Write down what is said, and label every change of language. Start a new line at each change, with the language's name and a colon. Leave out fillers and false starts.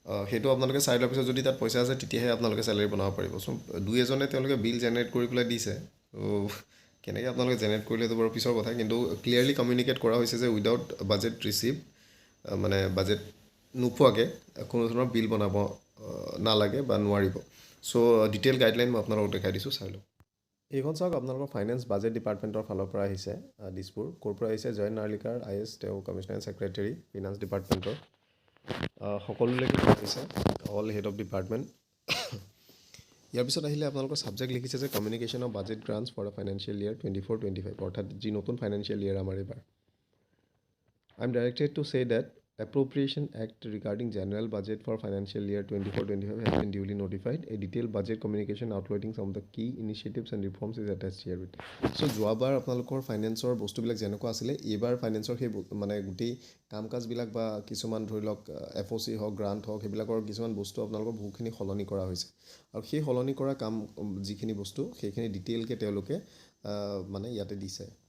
Assamese: সেইটো আপোনালোকে চাই লোৱাৰ পিছত যদি তাত পইচা আছে তেতিয়াহে আপোনালোকে চেলাৰী বনাব পাৰিব। চ' দুই এজনে তেওঁলোকে বিল জেনেৰেট কৰি পেলাই দিছে। কেনেকৈ আপোনালোকে জেনেৰেট কৰিলে সেইটো বাৰু পিছৰ কথা, কিন্তু ক্লিয়াৰলি কমিউনিকেট কৰা হৈছে যে উইদাউট বাজেট ৰিচিভ মানে বাজেট নোপোৱাকৈ কোনো ধৰণৰ বিল বনাব নালাগে বা নোৱাৰিব। চ' ডিটেইল গাইডলাইন মই আপোনালোকক দেখাই দিছোঁ, চাই লওক। এইখন চাওক, আপোনালোকৰ ফাইনেন্স বাজেট ডিপাৰ্টমেণ্টৰ ফালৰ পৰা আহিছে দিছপুৰ। ক'ৰ পৰা আহিছে? জয়ন্ত নাৰ্লিকাৰ IAS, তেওঁ কমিশ্যনাৰ ছেক্ৰেটেৰী ফিনান্স ডিপাৰ্টমেণ্টৰ। সকলোলৈকে আহিছে, অল হেড অফ ডিপাৰ্টমেণ্ট। ইয়াৰ পিছত আহিলে আপোনালোকৰ ছাবজেক্ট লিখিছে যে communication of budget grants for financial ইয়াৰ 24-25, অৰ্থাৎ যি নতুন ফাইনেন্সিয়েল ইয়াৰ আমাৰ এইবাৰ।
English: I am directed to say that Appropriation Act regarding General Budget for Financial Year 24-25 has been duly notified. A detailed budget communication outlining some of the key initiatives and reforms is attached here with.
Assamese: So যোৱাবাৰ আপোনালোকৰ ফাইনেন্সৰ বস্তুবিলাক যেনেকুৱা আছিলে, এইবাৰ ফাইনেন্সৰ সেই মানে গোটেই কাম কাজবিলাক বা কিছুমান ধৰি লওক FOC হওক, গ্ৰাণ্ট হওক, সেইবিলাকৰ কিছুমান বস্তু আপোনালোকৰ বহুখিনি সলনি কৰা হৈছে আৰু সেই সলনি কৰা কাম যিখিনি বস্তু সেইখিনি ডিটেইলকৈ তেওঁলোকে মানে ইয়াতে দিছে।